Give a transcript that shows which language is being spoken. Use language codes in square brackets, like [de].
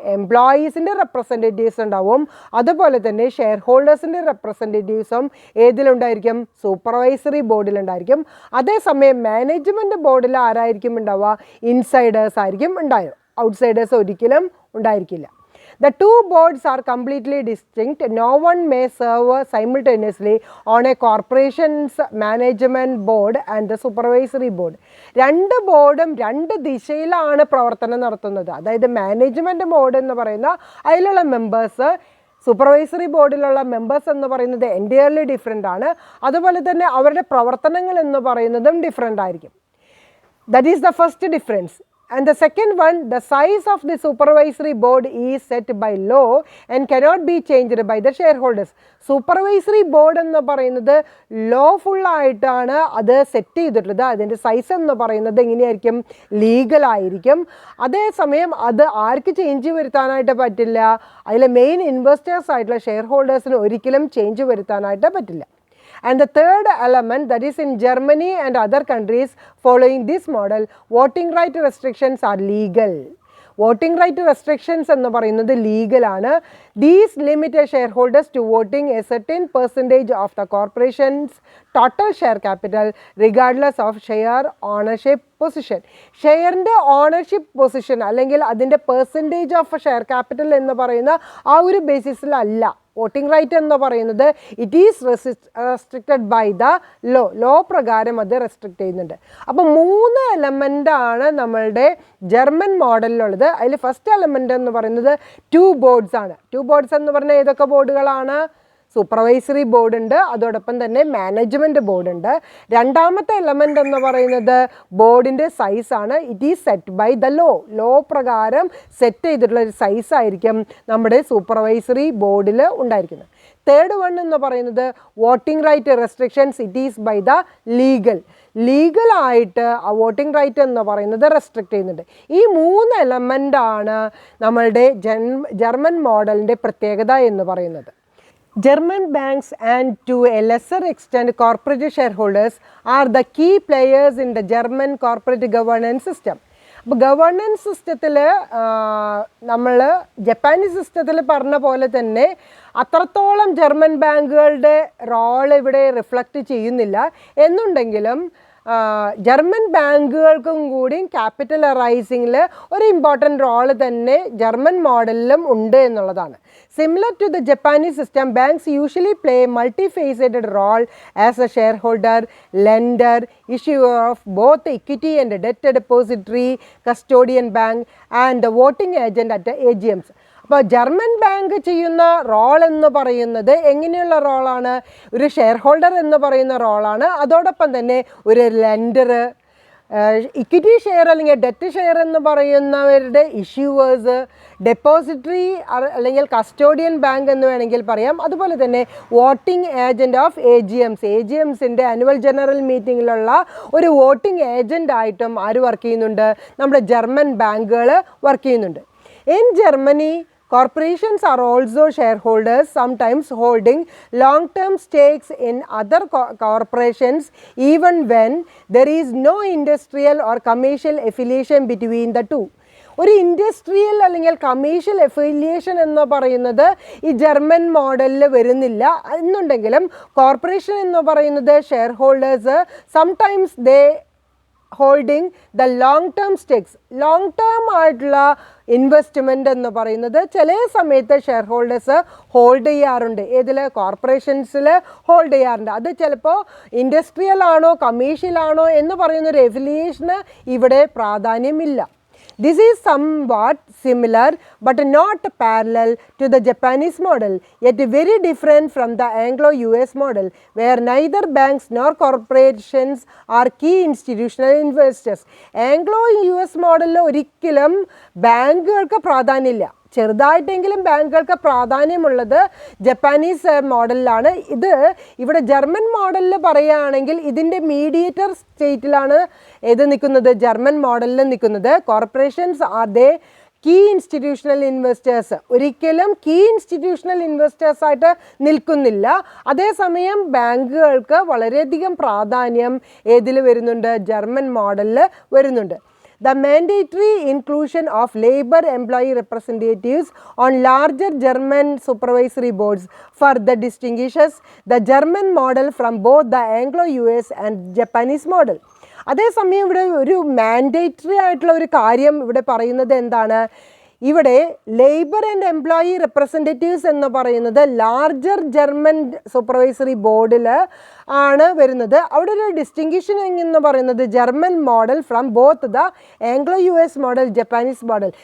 [ml] എംപ്ലോയീസിൻ്റെ representatives ഉണ്ടാവും. അതുപോലെ തന്നെ ഷെയർ ഹോൾഡേഴ്സിൻ്റെ റെപ്രസെൻറ്റേറ്റീവ്സും ഏതിലുണ്ടായിരിക്കും? സൂപ്പർവൈസറി ബോർഡിലുണ്ടായിരിക്കും. അതേസമയം മാനേജ്മെൻറ്റ് ബോർഡിൽ ആരായിരിക്കും ഉണ്ടാവുക? ഇൻസൈഡേഴ്സ് ആയിരിക്കും ഉണ്ടാവുക. ഔട്ട്സൈഡേഴ്സ് ഒരിക്കലും ഉണ്ടായിരിക്കില്ല. [en] The 2 boards are completely distinct. No one may serve simultaneously on a corporation's management board and the supervisory board. [ml] 2 ബോർഡും 2 ദിശയിലാണ് പ്രവർത്തനം നടത്തുന്നത്. അതായത് മാനേജ്മെൻറ്റ് ബോർഡ് എന്ന് പറയുന്ന അതിലുള്ള മെമ്പേഴ്സ്, സൂപ്പർവൈസറി ബോർഡിലുള്ള മെമ്പേഴ്സ് എന്ന് പറയുന്നത് എൻറ്റയർലി ഡിഫറെൻ്റ് ആണ്. അതുപോലെ തന്നെ അവരുടെ പ്രവർത്തനങ്ങൾ എന്ന് പറയുന്നതും ഡിഫറെൻ്റ് ആയിരിക്കും. [en] That is the first difference. And the second one, the size of the supervisory board is set by law and cannot be changed by the shareholders. [ml] Supervisory board എന്ന് പറയുന്നത് ലോഫുൾ ആയിട്ടാണ് അത് സെറ്റ് ചെയ്തിട്ടുള്ളത്. അതിൻ്റെ size എന്ന് പറയുന്നത് എങ്ങനെയായിരിക്കും? ലീഗലായിരിക്കും. അതേസമയം അത് ആർക്ക് ചേഞ്ച് വരുത്താനായിട്ട് പറ്റില്ല? അതിലെ മെയിൻ ഇൻവെസ്റ്റേഴ്സ് ആയിട്ടുള്ള ഷെയർ ഹോൾഡേഴ്സിന് ഒരിക്കലും ചേഞ്ച് വരുത്താനായിട്ട് പറ്റില്ല. [en] And the third element, that is in Germany and other countries following this model, voting right restrictions are legal. [ml] Voting right restrictions എന്ന് പറയുന്നത് ലീഗലാണ്. [en] These limit shareholders to voting a certain percentage of the corporation's total share capital regardless of share ownership position. [ml] ഷെയറിൻ്റെ ownership position അല്ലെങ്കിൽ അതിൻ്റെ percentage of share capital എന്ന് പറയുന്ന ആ ഒരു ബേസിസിലല്ല voting right എന്ന് പറയുന്നത്. [en] it is restricted by the law [ml] പ്രകാരം അത് റെസ്ട്രിക്റ്റ് ചെയ്യുന്നുണ്ട്. അപ്പോൾ 3 എലമെൻ്റാണ് നമ്മളുടെ ജർമ്മൻ മോഡലിലുള്ളത്. അതിൽ ഫസ്റ്റ് എലമെൻ്റ് എന്ന് പറയുന്നത് 2 ബോർഡ്സ് ആണ്. 2 ബോർഡ്സ് എന്ന് പറഞ്ഞാൽ ഏതൊക്കെ ബോർഡുകളാണ്? സൂപ്പർവൈസറി ബോർഡ് ഉണ്ട്, അതോടൊപ്പം തന്നെ മാനേജ്മെൻറ്റ് ബോർഡ് ഉണ്ട്. രണ്ടാമത്തെ എലമെൻ്റ് എന്ന് പറയുന്നത് ബോർഡിൻ്റെ സൈസാണ്. [en] it is set by the law [ml] പ്രകാരം സെറ്റ് ചെയ്തിട്ടുള്ള ഒരു സൈസായിരിക്കും നമ്മുടെ സൂപ്പർവൈസറി ബോർഡിൽ ഉണ്ടായിരിക്കുന്നത്. തേർഡ് വൺ എന്ന് പറയുന്നത് voting right restrictions. [en] it is by the [ml] ലീഗലായിട്ട് ആ വോട്ടിംഗ് റൈറ്റ് എന്ന് പറയുന്നത് റെസ്ട്രിക്റ്റ് ചെയ്യുന്നുണ്ട്. ഈ 3 എലമെൻ്റാണ് നമ്മളുടെ ജർമ്മൻ മോഡലിൻ്റെ പ്രത്യേകത എന്ന് പറയുന്നത്. [en] German banks and to a lesser extent corporate shareholders are the key players in the German corporate governance system. [ml] അപ്പോൾ ഗവേണൻസ് സിസ്റ്റത്തിൽ നമ്മൾ ജപ്പാനീസ് സിസ്റ്റത്തിൽ പറഞ്ഞ പോലെ തന്നെ അത്രത്തോളം ജർമ്മൻ ബാങ്കുകളുടെ റോൾ ഇവിടെ റിഫ്ലക്റ്റ് ചെയ്യുന്നില്ല എന്നുണ്ടെങ്കിലും ജർമ്മൻ ബാങ്കുകൾക്കും കൂടി ക്യാപിറ്റൽ റൈസിങ്ങിൽ ഒരു ഇമ്പോർട്ടൻറ്റ് റോള് തന്നെ ജർമ്മൻ മോഡലിലും ഉണ്ട് എന്നുള്ളതാണ്. [en] Similar to the Japanese system, banks usually play multifaceted role as a share holder, lender, issuer of both equity and debt depository, custodian bank and the voting agent at the AGMs. [ml] അപ്പോൾ German bank ചെയ്യുന്ന role എന്ന് പറയുന്നത് എങ്ങനെയുള്ള റോളാണ്? ഒരു share holder എന്ന് പറയുന്ന റോളാണ്. അതോടൊപ്പം തന്നെ ഒരു ലെൻഡർ, ഇക്വിറ്റി ഷെയർ അല്ലെങ്കിൽ ഡെറ്റ് ഷെയർ എന്ന് പറയുന്നവരുടെ ഇഷ്യൂവേഴ്സ്, ഡെപ്പോസിറ്ററി അല്ലെങ്കിൽ കസ്റ്റോഡിയൻ ബാങ്ക് എന്ന് വേണമെങ്കിൽ പറയാം. അതുപോലെ തന്നെ voting agent of AGMസിൻ്റെ annual general മീറ്റിങ്ങിലുള്ള ഒരു വോട്ടിംഗ് ഏജൻ്റായിട്ടും ആര് വർക്ക് ചെയ്യുന്നുണ്ട്? നമ്മുടെ ജർമ്മൻ ബാങ്കുകൾ വർക്ക് ചെയ്യുന്നുണ്ട്. [en] In Germany corporations are also shareholders, sometimes holding long-term stakes in other corporations even when there is no industrial or commercial affiliation between the two. [ml] ഒരു industrial അല്ലെങ്കിൽ commercial എഫിലിയേഷൻ എന്ന് പറയുന്നത് ഈ ജർമ്മൻ മോഡലിൽ വരുന്നില്ല എന്നുണ്ടെങ്കിലും കോർപ്പറേഷൻ എന്ന് പറയുന്നത് share holders [en] Sometimes they holding the long term stakes. [ml] Long term ആയിട്ടുള്ള ഇൻവെസ്റ്റ്മെൻ്റ് എന്ന് പറയുന്നത് ചില സമയത്ത് ഷെയർ ഹോൾഡേഴ്സ് ഹോൾഡ് ചെയ്യാറുണ്ട്. ഏതിൽ? കോർപ്പറേഷൻസിൽ ഹോൾഡ് ചെയ്യാറുണ്ട്. അത് ചിലപ്പോൾ ഇൻഡസ്ട്രിയൽ ആണോ കമേഴ്ഷ്യൽ ആണോ എന്ന് പറയുന്നൊരു എഫിലിയേഷന് ഇവിടെ പ്രാധാന്യമില്ല. [en] This is somewhat similar but not parallel to the Japanese model, yet very different from the Anglo-US model, where neither banks nor corporations are key institutional investors. [ml] Anglo-US model ഒരിക്കലും ബാങ്കുകൾക്ക് പ്രാധാന്യമില്ല. ചെറുതായിട്ടെങ്കിലും ബാങ്കുകൾക്ക് പ്രാധാന്യമുള്ളത് Japanese മോഡലിലാണ്. ഇവിടെ German മോഡലിൽ പറയുകയാണെങ്കിൽ ഇതിൻ്റെ mediator സ്റ്റേറ്റിലാണ് ഏത് നിൽക്കുന്നത്? German മോഡലിൽ നിൽക്കുന്നത്. [en] corporations are they key institutional investors, [ml] ഒരിക്കലും കീ ഇൻസ്റ്റിറ്റ്യൂഷണൽ ഇൻവെസ്റ്റേഴ്സായിട്ട് നിൽക്കുന്നില്ല. അതേസമയം ബാങ്കുകൾക്ക് വളരെയധികം പ്രാധാന്യം ഏതിൽ വരുന്നുണ്ട്? ജർമ്മൻ മോഡലിൽ വരുന്നുണ്ട്. [en] The mandatory inclusion of labor employee representatives on larger German supervisory boards further distinguishes the German model from both the Anglo-US and Japanese model. [ml] അതേസമയം ഇവിടെ ഒരു മാൻഡേറ്ററി ആയിട്ടുള്ള ഒരു കാര്യം ഇവിടെ പറയുന്നത് എന്താണ്? ഇവിടെ ലേബർ ആൻഡ് എംപ്ലോയി റെപ്രസെൻറ്റേറ്റീവ്സ് എന്ന് പറയുന്നത് ലാർജർ ജർമ്മൻ സൂപ്പർവൈസറി ബോർഡിൽ ആണ് വരുന്നത്. അവിടെ ഒരു ഡിസ്റ്റിങ്ഷനിങ് എന്ന് പറയുന്നത് German model [en] from both the Anglo US model, [ml] Japanese model.